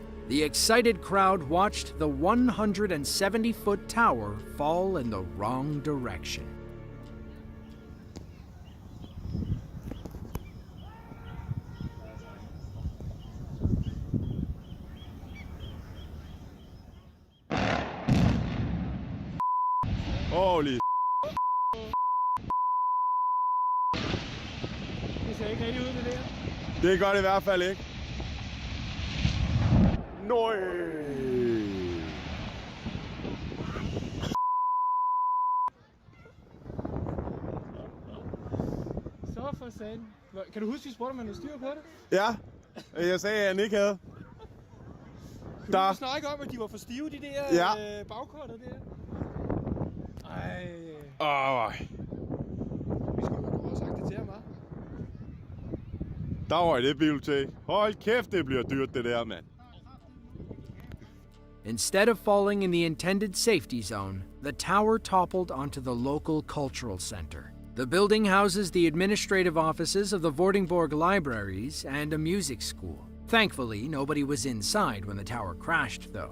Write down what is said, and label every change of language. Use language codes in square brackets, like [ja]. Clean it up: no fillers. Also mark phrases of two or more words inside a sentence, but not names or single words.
[en] The excited crowd watched the 170-foot tower fall in the wrong direction. Holy [da] Det ser ikke rigtig ud, det der. det gør det i hvert fald ikke. Nøj! Så for satan. Kan du huske, vi spurgte, om man havde styr på det? Ja, jeg sagde, at han ikke havde. Du Der. snakke om, at de var for stive, de der Ja. bagkortet der. Ej. Vi skulle jo have sagt det til ham, hva'? Der var det bibliotek. Hold kæft, det bliver dyrt, det der, mand. [en] Instead of falling in the intended safety zone, the tower toppled onto the local cultural center. The building houses the administrative offices of the Vordingborg libraries and a music school. Thankfully, nobody was inside when the tower crashed, though.